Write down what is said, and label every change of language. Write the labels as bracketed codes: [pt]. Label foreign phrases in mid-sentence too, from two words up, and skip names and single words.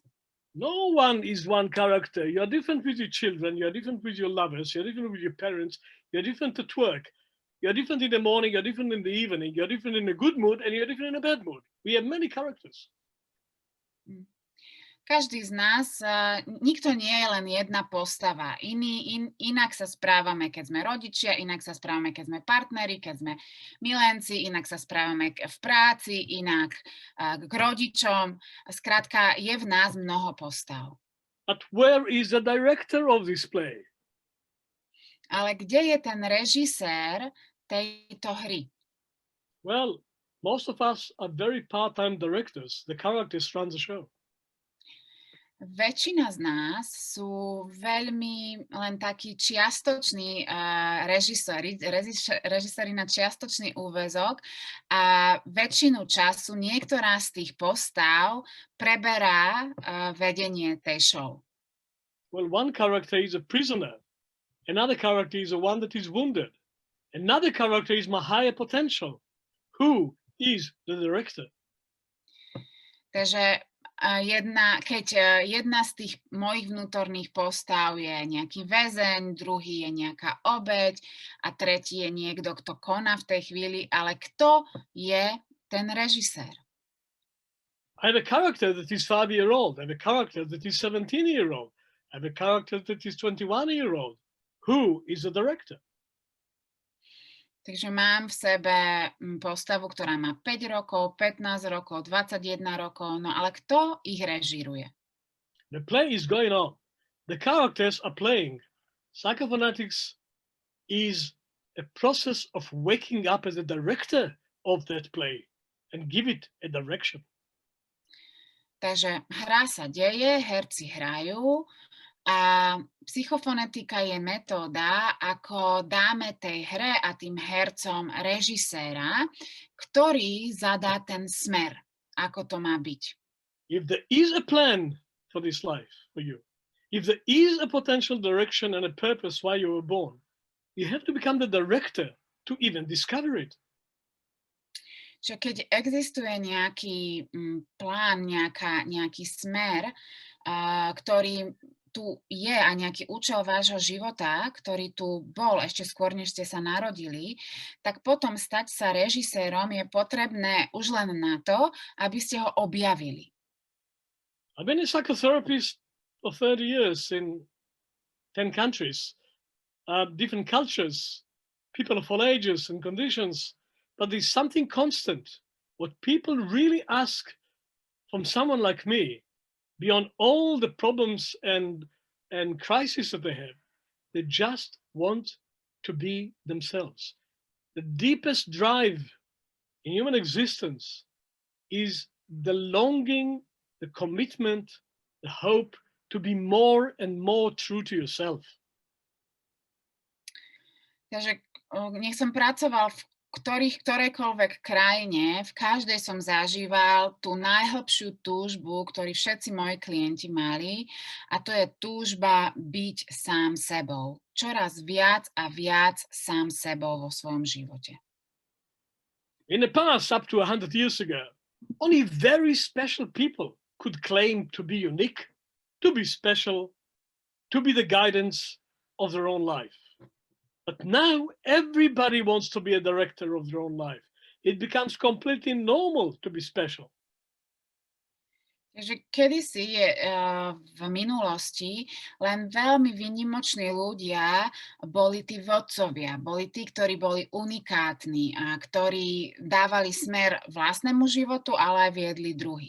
[en] No one is one character. You're different with your children, you're different with your lovers, you're different with your parents, you're different at work. You're different in the morning, you're different in the evening, you're different in a good mood, and you're different in a bad mood. We have many characters. [sk] Každý z nás, nikto nie je len jedna postava. Inak sa správame, keď sme rodičia, inak sa správame, keď sme partneri, keď sme milenci, inak sa správame v práci, inak k rodičom. Skrátka, je v nás mnoho postav. [en] But where is the director of this play? [sk] Ale kde je ten režisér tejto hry? [en] Well, most of us are very part-time directors. The characters run the show. [sk] Väčšina z nás sú veľmi len takí čiastoční režiséri na čiastočný úväzok a väčšinu času niektorá z tých postav preberá vedenie tej show. [en] Well, one character is a prisoner. Another character is the one that is wounded. Another character is my higher potential. Who is the director? [sk] Takže keď jedna z tých mojich vnútorných postav je nejaký väzeň, druhý je nejaká obeť a tretí je niekto, kto koná v tej chvíli, ale kto je ten režisér? [en] I have a character that is 5-year-old. I have a character that is 17-year-old. I have a character that is 21-year-old. Who is the director? [sk] Takže mám v sebe postavu, ktorá má 5 rokov, 15 rokov, 21 rokov, no ale kto ich režíruje? [en] The play is going on. The characters are playing. Psychophonetics is a process of waking up as a director of that play and give it a direction. [sk] Takže hra sa deje, herci hrajú, a psychofonetika je metóda, ako dáme tej hre a tým hercom režiséra, ktorý zadá ten smer, ako to má byť. [en] If there is a plan for this life for you, if there is a potential direction and a purpose why you were born, you have to become the director to even discover it. [sk] Že keď existuje nejaký plán, nejaký smer, ktorý tu je a nejaký účel vášho života, ktorý tu bol ešte skôr, než ste sa narodili, tak potom stať sa režisérom je potrebné už len na to, aby ste ho objavili. [en] I've been a psychotherapist for 30 years in 10 countries, different cultures, people of all ages and conditions, but there's something constant. What people really ask from someone like me, beyond all the problems and crises that they have, they just want to be themselves. The deepest drive in human existence is the longing, the commitment, the hope to be more and more true to yourself. [sk] Takže nech som pracoval v ktorejkoľvek krajine, v každej som zažíval tú najhlbšiu túžbu, ktorú všetci moji klienti mali, a to je túžba byť sám sebou. Čoraz viac a viac sám sebou vo svojom živote. [en] In the past, up to 100 years ago, only very special people could claim to be unique, to be special, to be the guidance of their own life. But now everybody wants to be a director of their own life. It becomes completely normal to be special. [sk] Takže kedysi v minulosti len veľmi výnimoční ľudia boli tí vodcovia, boli tí, ktorí boli unikátni a ktorí dávali smer vlastnému životu, ale aj viedli druhých.